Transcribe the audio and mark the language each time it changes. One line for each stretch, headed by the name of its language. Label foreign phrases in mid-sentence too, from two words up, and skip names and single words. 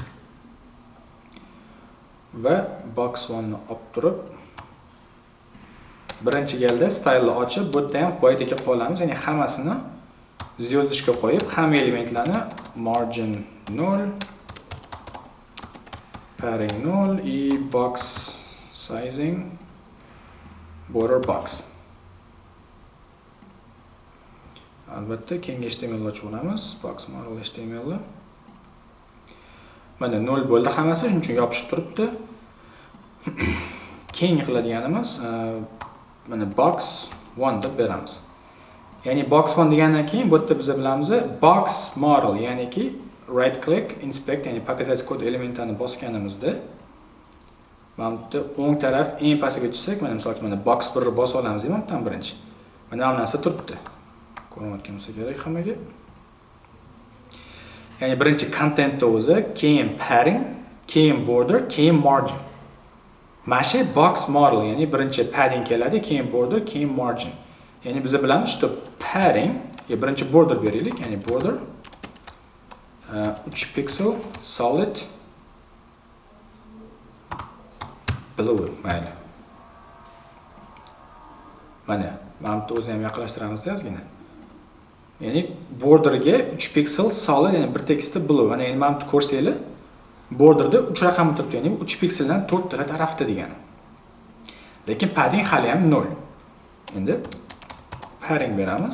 Uzbek: Va box 1 ni olib turib birinchi galda style'ni ochib, bu yerda ham boyidagi qolamiz, ya'ni hammasini звездочка qo'yib, hamma elementlarni margin 0, padding 0 и
English: box sizing border box.
Uzbek: Albatta keyingi HTML ochib olamiz, box model HTML. Mana 0 bo'ldi hammasi, shuning uchun yopishib turibdi. Keyingi qiladiganimiz mana box 1 deb beramiz. Ya'ni box 1 degandan keyin bu yerda biz bilamiz box model, ya'niki
English: right click inspect,
Uzbek: ya'ni показать kod elementlarini bosganimizda mana bu o'ng taraf eng pastiga tushsak, mana misol uchun mana box 1 ni bosib olamiz ham bundan birinchi. Mana bu narsa turibdi. Ko'rayotgan bo'lsa kerak hammaga. Ya'ni birinchi contentni o'zi, keyin padding, keyin border, keyin margin. Mana shu box model, ya'ni birinchi padding keladi, keyin border, keyin margin. Ya'ni biz bilamiz, что padding, birinchi border beraylik, ya'ni border 3
English: pixel solid blue,
Uzbek: mayli. Mana bu o'zini ham yaqinlashtiramiz ozgina. Ya'ni borderga 3
English: pixel solid,
Uzbek: ya'ni bir tekisda blue. Mana endi mana bu ko'rsanglar, borderda 3 raqam turibdi, ya'ni 3 pixeldan 4 ta tarafda degani. Lekin padding hali ham 0. Endi padding beramiz.